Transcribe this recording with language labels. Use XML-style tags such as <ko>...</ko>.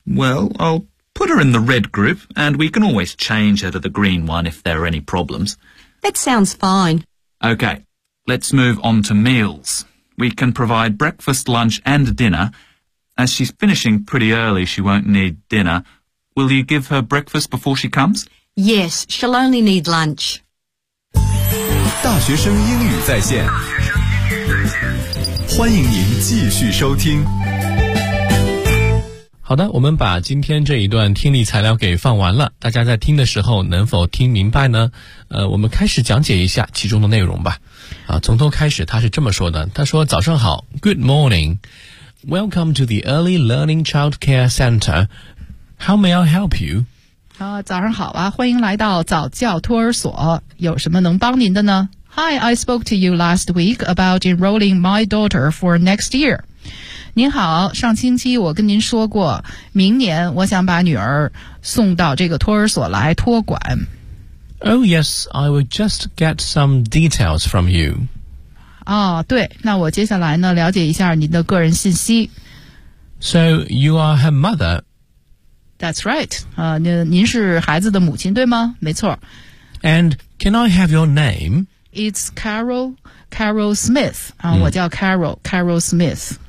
<en>Well, I'll put her in the red group and we can always change her to the green one if there are any problems. That sounds fine. Okay. Let's move on to meals. We can provide breakfast, lunch and dinner. As she's finishing pretty early, she won't need dinner. Will you give her breakfast before she comes? Yes, she'll only need lunch.</en> <zh>大学生英语在线，欢迎您继续收听。好的，我们把今天这一段听力材料给放完了，大家在听的时候能否听明白呢？我们开始讲解一下其中的内容吧。啊，从头开始，他是这么说的，他说早上好 ,</zh> <en>Good morning, welcome to the Early Learning Childcare Center, how may I help you?</en> <zh>啊，早上好啊，欢迎来到早教托儿所，有什么能帮您的呢？</zh> <en>Hi, I spoke to you last week about enrolling my daughter for next year.</en> <zh>您好，上星期我跟您说过，明年我想把女儿送到这个托儿所来托管。</zh> <en>Oh yes, I will just get some details from you.</en> <zh>哦，对，那我接下来呢，了解一下您的个人信息。</zh> <en>So, you are her mother? That's right.</en> <zh>您是孩子的母亲，对吗？没错。</zh> <en>And can I have your name? It's Carol Smith.</en> <zh>我叫</zh> <en>Carol Smith.</en>